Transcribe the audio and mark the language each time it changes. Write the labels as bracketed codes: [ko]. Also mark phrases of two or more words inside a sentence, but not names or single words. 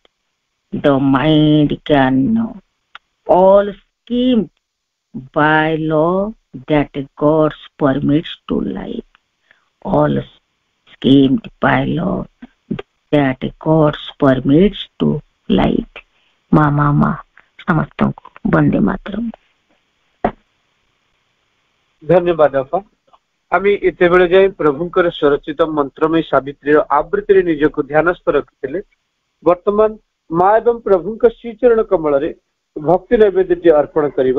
[en] The mind can know, all schemed by law that God permits to life, all schemed by law that God permits to life. [or] ମା ସମସ୍ତଙ୍କୁ ବନ୍ଦେ ମାତରମ୍। ଧନ୍ୟବାଦ ବାପା। ଆମେ ଏତେବେଳେ ଯାଇ ପ୍ରଭୁଙ୍କର ସ୍ୱରଚିତ ମନ୍ତ୍ରମୟୀ ସାବିତ୍ରୀର ଆବୃତ୍ତିରେ ନିଜକୁ ଧ୍ୟାନସ୍ଥ ରଖିଥିଲେ। ବର୍ତ୍ତମାନ ମା ଏବଂ ପ୍ରଭୁଙ୍କ ଶ୍ରୀଚରଣ କମଳରେ ଭକ୍ତି ନୈବେଦ୍ୟଟି ଅର୍ପଣ କରିବା।